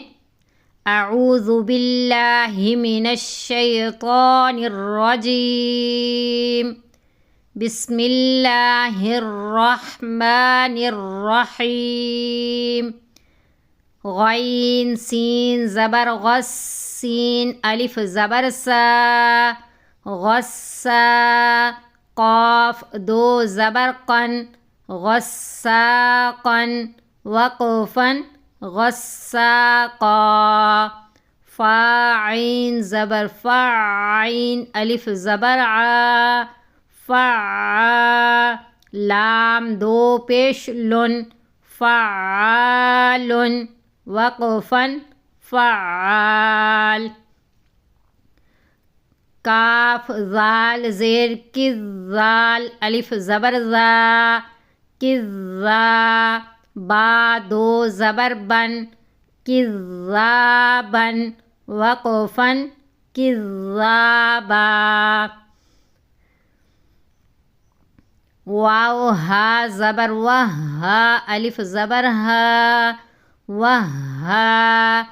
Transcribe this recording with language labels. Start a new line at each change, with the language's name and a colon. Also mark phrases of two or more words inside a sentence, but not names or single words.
Arabic: اعوذ باللہ من الشیطان الرجیم، بسم اللہ الرحمن الرحیم۔
Urdu: غین سین زبر غس، سین الف زبر سا، غصا۔ قاف 2 زبر قن، غساقن۔ وقفن غساقا۔ فاعین زبر فاعین، الف زبر عا، فعا۔ لام 2 پیش لن، فعالن۔ وقفن فعال۔ کاف ذال زیر کز، ذال الف زبر زا، کزا۔ با 2 زبر بن، کذابن۔ وقفن کذابا۔ واو ہا زبر وہا، الف زبر ہا، وہا۔